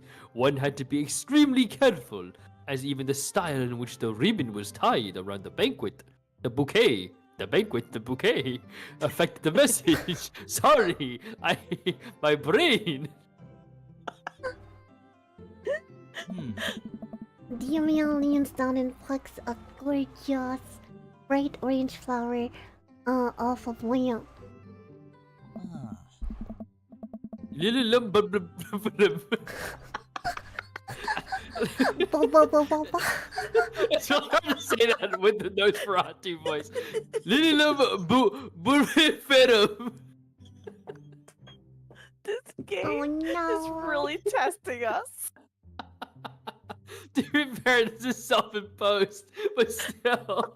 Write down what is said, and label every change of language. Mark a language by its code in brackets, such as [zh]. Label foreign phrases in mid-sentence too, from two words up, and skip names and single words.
[en] One had to be extremely careful, as even the style in which the ribbon was tied around the banquet, the bouquet, the bouquet, affected the message. Sorry, my brain. Damien leans down and plucks a gorgeous bright orange flower off of Liam. Ah. Ba-ba-ba-ba-ba. It's so hard to say that with the Nosferatu voice. Lililum buriferum. This game Oh is no. really testing us. To be fair, this is self-imposed, but still.